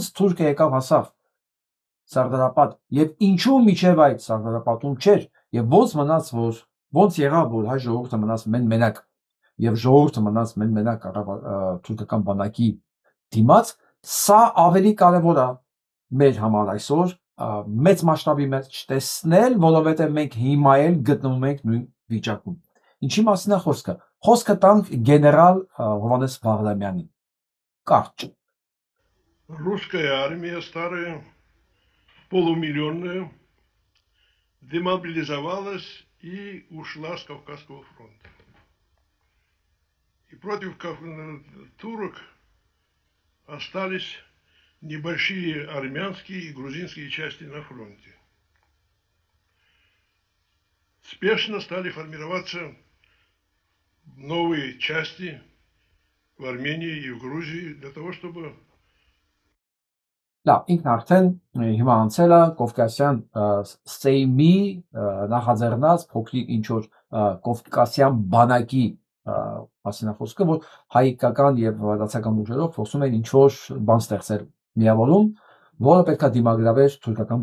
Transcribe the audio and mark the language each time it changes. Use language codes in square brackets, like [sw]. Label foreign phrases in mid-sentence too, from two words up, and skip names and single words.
[hy] թուրքը եկավ հասավ Սարդարապետ եւ ինչու միջև այդ Սարդարապետում չէր եւ ոնց եղավ, որ հայ ժողովուրդը մնաց մենակ եւ ժողովուրդը մնաց մենակ թուրքական բանակի դիմաց, սա ավելի կարևոր է մեր համար այսօր մեծ մասշտաբի մեջ տեսնել, որովհետեւ մենք հիմա էլ գտնվում ենք նույն վիճակում։ Ինչի մասին է խոսքը։ Խոսքը տանք գեներալ Հովհաննես Վաղրամյանին։ Կարճ։ [ru] Русская армия старая, полумиллионная, демобилизовалась и ушла с Кавказского фронта. И против турок остались небольшие армянские и грузинские части на фронте. Спешно стали формироваться новые части в Армении и в Грузии для того, чтобы... [hy] Լավ, ինքն արդեն հիմա անցել է Կովկասյան Սեյմի նախաձեռնած փոքրիկ ինչ որ Կովկասյան բանակի մասին խոսքը, որ հայկական եւ դասական ուժերով փորձում են ինչ որ բան ստեղծել միավորում, որը պետք է դիմագրավեր թուրքական